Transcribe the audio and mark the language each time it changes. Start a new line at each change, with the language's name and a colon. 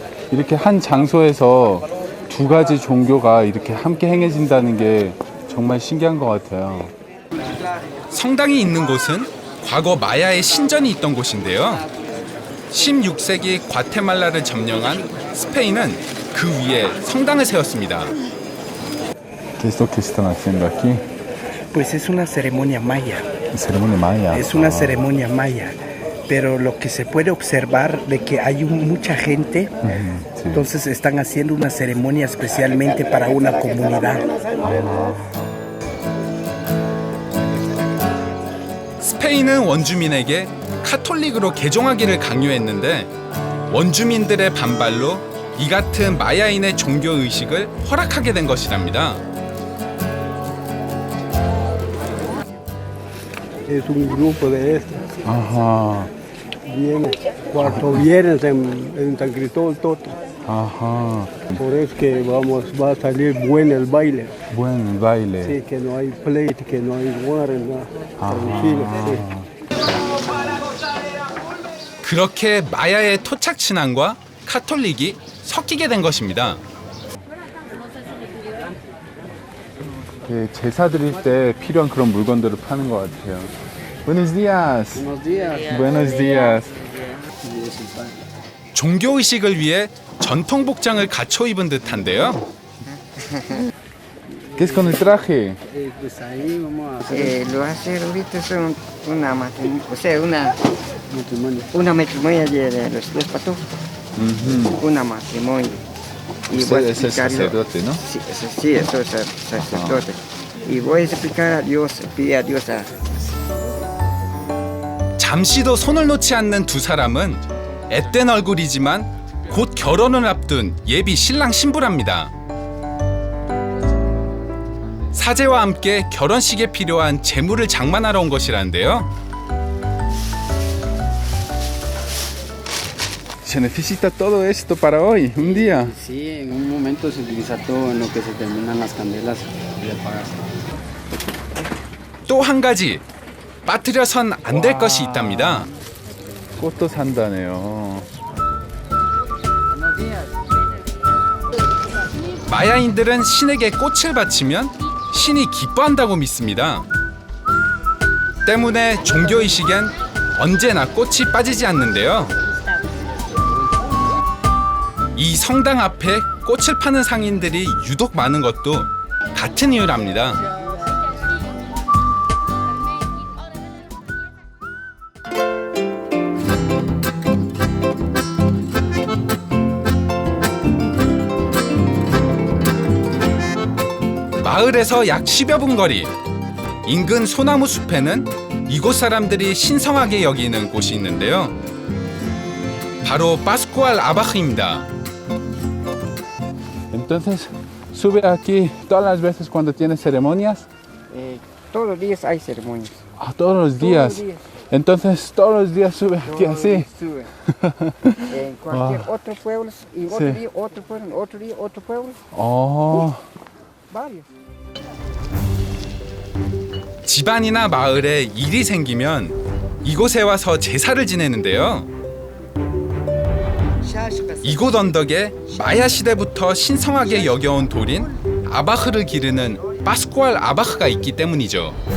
Korean: 이렇게 한 장소에서 두 가지 종교가 이렇게 함께 행해진다는 게 정말 신기한 것 같아요. 성당이 있는 곳은 과거 마야의 신전이 있던 곳인데요. 16세기 과테말라를 점령한 스페인은 그 위에 성당을 세웠습니다.
Spanish: ¿Qué es lo que están haciendo aquí? Pues es una ceremonia maya, ceremonia maya. es una ceremonia maya, pero lo que se puede observar de que hay mucha gente, Sí. entonces están haciendo una ceremonia especialmente para una comunidad.
Korean: 스페인은 원주민에게 카톨릭으로 개종하기를 강요했는데 원주민들의 반발로 이 같은 마야인의 종교 의식을 허락하게 된 것이랍니다.
Spanish: Es un grupo de estos. 아하. Vienen, cuando vienen en San Cristóbal Toto. 아하. Por eso que va a salir bueno el baile. Buen baile. Sí, que no hay pleito, que no hay guardia, nada. Tranquilo, sí.
Korean: 그렇게 마야의 토착 신앙과 카톨릭이 섞이게 된 것입니다. 제사 드릴 때 필요한 그런 물건들을 파는 것 같아요.
Spanish: Buenos días. Buenos días. Buenos días.
Korean: 종교 의식을 위해 전통 복장을 갖춰 입은 듯한데요.
Spanish: ¿Qué es con el traje? Pues ahí vamos a hacer Lo hacer ahorita son una matrimonio, o sea, una matrimonio. matrimonio de los dos patos, una matrimonio. Y Usted es el sacerdote, ¿no? Sí, sí, eso es el sacerdote. Y voy a explicar a Dios, pedir a Dios a...
Korean: 잠시도 손을 놓지 않는 두 사람은 앳된 얼굴이지만 곧 결혼을 앞둔 예비 신랑 신부랍니다. 사제와 함께 결혼식에 필요한 재물을 장만하러 온 것이라는데요. Se necesita todo esto para hoy, un día. Sí, en un momento se utiliza todo en lo que se terminan las candelas y apagas. 또 한 가지 빠뜨려선 안 될 것이 있답니다. 꽃도 산다네요. 마야인들은 신에게 꽃을 바치면 신이 기뻐한다고 믿습니다. 때문에 종교의식엔 언제나 꽃이 빠지지 않는데요. 이 성당 앞에 꽃을 파는 상인들이 유독 많은 것도 같은 이유랍니다. 마을에서 약 10여 분 거리, 인근 소나무 숲에는 이곳 사람들이 신성하게 여기는 곳이 있는데요. 바로 파스쿠알 아바흐입니다.
Spanish: Entonces, sube aquí todas las veces cuando tienes ceremonias. todos los días hay ceremonias. Ah, todos los días. Todos los días. Entonces, todos los días sube aquí así. Sube. En cualquier otro pueblo, y otro Sí. día otro pueblo, otro día otro pueblo, 어, varios.
Korean: 집안이나 마을에 일이 생기면 이곳에 와서 제사를 지내는데요. 이곳 언덕에 마야 시대부터 신성하게 여겨온 돌인 아바흐를 기르는 파스쿠알 아바흐가 있기 때문이죠.